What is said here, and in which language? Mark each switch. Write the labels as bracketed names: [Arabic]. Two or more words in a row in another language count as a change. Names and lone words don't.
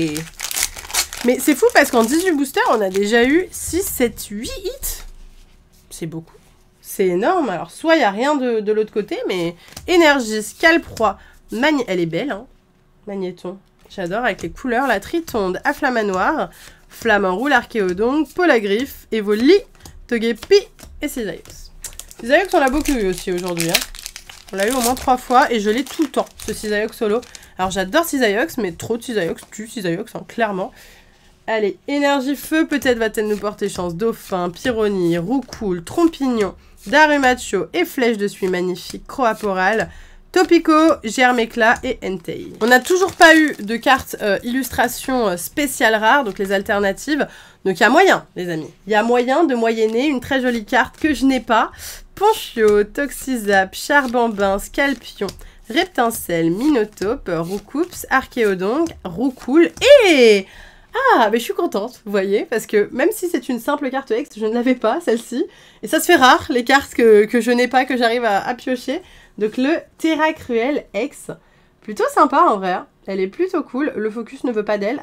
[French] Mais c'est fou parce qu'en 18 boosters, on a déjà eu 6, 7, 8 hits. C'est beaucoup. C'est énorme. Alors, soit il n'y a rien de l'autre côté, mais énergie, Scalproie, elle est belle, hein. Magnéton. J'adore avec les couleurs. La Tritonde, Afflamanoir, Flamme-Enroule, Archéodonte, Polagriffe, Evoli, Togepi et Cisaillux. Cisaillux, on l'a beaucoup eu aussi aujourd'hui. Hein. On l'a eu au moins 3 fois et je l'ai tout le temps, ce Cisaillux solo. Alors, j'adore Cisaillux, mais trop de Cisaillux tue Cisaillux, hein, clairement. Allez, énergie feu, peut-être va-t-elle nous porter chance. Dauphin, Pyronie, Roucoule, Trompignon, Darumacho et Flèche de Suie magnifique, Croaporal, Topico, Germe-Éclat et Entei. On n'a toujours pas eu de carte illustration spéciale rare, donc les alternatives. Donc il y a moyen, les amis. Il y a moyen de moyenner une très jolie carte que je n'ai pas. Ponchio, Toxizap, Charbambin, Scalpion, Reptincelle, Minotaure, Roucoups, Archéodonte, Roucoule et... Ah, mais je suis contente, vous voyez, parce que même si c'est une simple carte X, je ne l'avais pas, celle-ci. Et ça se fait rare, les cartes que je n'ai pas, que j'arrive à piocher. Donc le Terra Cruel X, plutôt sympa en vrai. Elle est plutôt cool. Le focus ne veut pas d'elle.